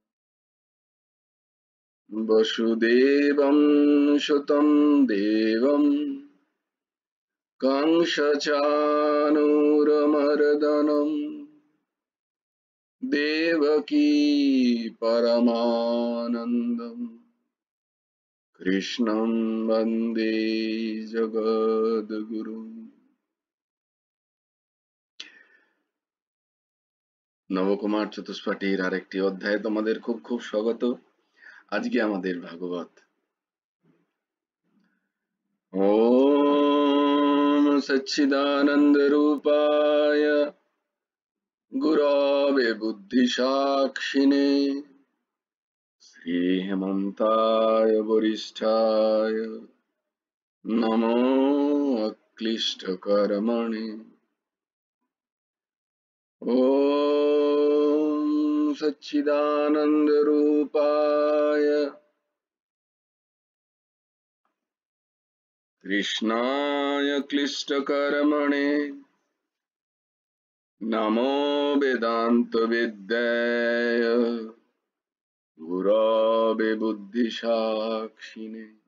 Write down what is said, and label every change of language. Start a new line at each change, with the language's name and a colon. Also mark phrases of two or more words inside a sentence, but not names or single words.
Sanskrit: वसुदेवं सुतं देवं कंसचाणूरमर्दनं देवकी परमानन्दम् कृष्णं वन्दे जगद्गुरुम्।
Bangla: নবকুমার চতুষ্পাঠীর আরেকটি অধ্যায়ে তোমাদের খুব খুব স্বাগত। আজকে আমাদের
Sanskrit: ভাগবত ওম সচ্চিদানন্দ রূপায় গুরবে বুদ্ধি সাক্ষিণে শ্রী হেমন্তায় বরিষ্ঠায় নমো অক্লিষ্ট কর্মণে। ओम सच्चिदानंद रूपाय कृष्णाय क्लिष्टकर्मणे नमो वेदांत विद्याय गुरवे बुद्धिसाक्षिणे।